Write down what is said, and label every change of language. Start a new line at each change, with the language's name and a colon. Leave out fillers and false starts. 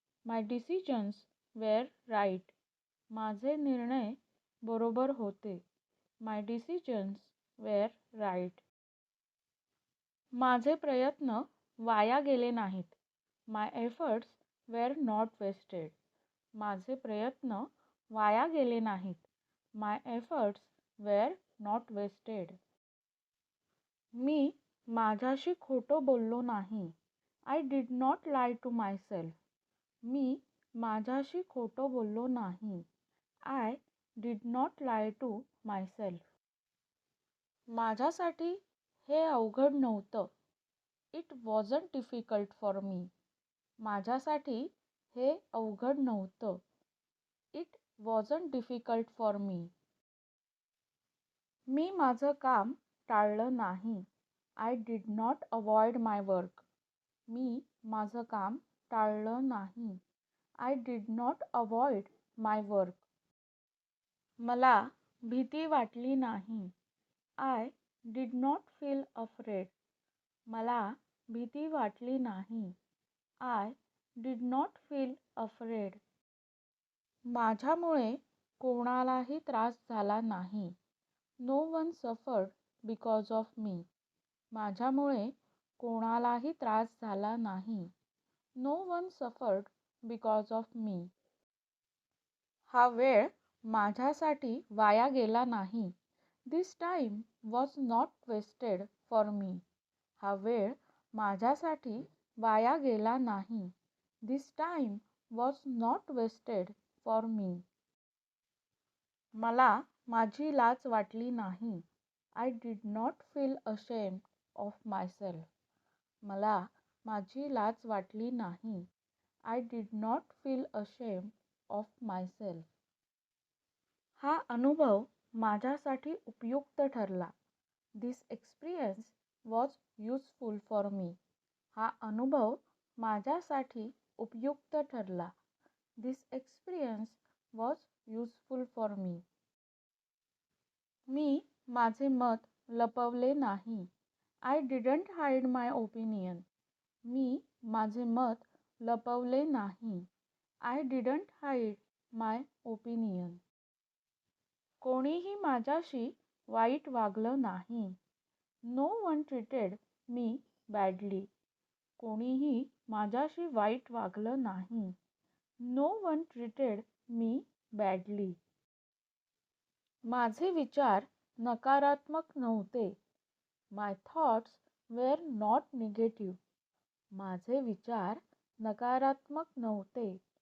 English: My decisions were right.
Marathi: माझे निर्णय बरोबर होते.
English: My decisions were right.
Marathi: माझे प्रयत्न वाया गेले नाहीत.
English: My efforts were not wasted.
Marathi: माझे प्रयत्न वाया गेले नाहीत.
English: My efforts were not wasted.
Marathi: मी माझ्याशी खोटं बोललो नाही.
English: I did not lie to myself.
Marathi: मी माझ्याशी खोटं बोललो नाही.
English: I did not lie to myself.
Marathi: माझ्यासाठी हे अवघड नव्हतं.
English: It wasn't difficult for me.
Marathi: माझ्यासाठी हे अवघड नव्हतं.
English: It wasn't difficult for me.
Marathi: मी माझं काम टाळलं नाही.
English: I did not avoid my work.
Marathi: मी माझं काम टाळलं नाही.
English: I did not avoid my work.
Marathi: मला भीती वाटली नाही.
English: I did not feel afraid.
Marathi: मला भीती वाटली नाही.
English: I did not feel afraid.
Marathi: माझ्यामुळे कोणालाही त्रास झाला नाही.
English: No one suffered because of me.
Marathi: माझ्यामुळे कोणालाही त्रास झाला नाही.
English: No one suffered because of me.
Marathi: हा वेळ माझ्यासाठी वाया गेला नाही.
English: This time was not wasted for me.
Marathi: हा वेळ माझ्यासाठी वाया गेला नाही.
English: This time was not wasted for me.
Marathi: मला माझी लाज वाटली नाही.
English: I did not feel ashamed of myself.
Marathi: मला माझी लाज वाटली नाही.
English: I did not feel ashamed of myself.
Marathi: हा अनुभव माझ्यासाठी उपयुक्त ठरला.
English: This experience was useful for me.
Marathi: हा अनुभव माझ्यासाठी उपयुक्त ठरला.
English: This experience was useful for me.
Marathi: मी माझे मत लपवले नाही.
English: I didn't hide my opinion.
Marathi: मी माझे मत लपवले नाही.
English: I didn't hide my opinion.
Marathi: कोणीही माझ्याशी वाईट वागलं नाही.
English: No one treated me badly.
Marathi: कोणीही माझ्याशी वाईट वागलं नाही.
English: No one treated me badly.
Marathi: माझे विचार नकारात्मक नव्हते.
English: My thoughts were not negative.
Marathi: माझे विचार नकारात्मक नव्हते.